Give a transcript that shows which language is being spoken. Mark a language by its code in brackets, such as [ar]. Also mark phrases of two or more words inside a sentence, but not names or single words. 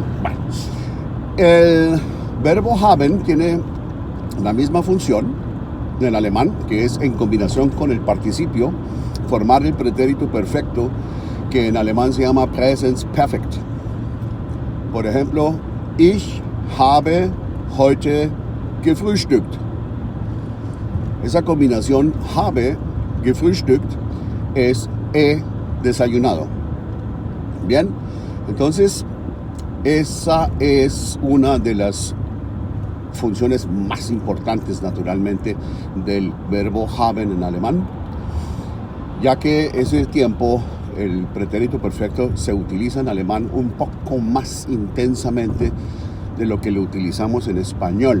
[es] Bueno, el verbo haben tiene la misma función en alemán, que es en combinación con el participio formar el pretérito perfecto, que en alemán se llama Präsensperfekt. Por ejemplo, [de] ich habe heute gefrühstückt. [es] Esa combinación [de] habe gefrühstückt [es] es he desayunado. Bien, entonces esa es una de las funciones más importantes naturalmente del verbo haben en alemán, ya que ese tiempo el pretérito perfecto se utiliza en alemán un poco más intensamente de lo que lo utilizamos en español.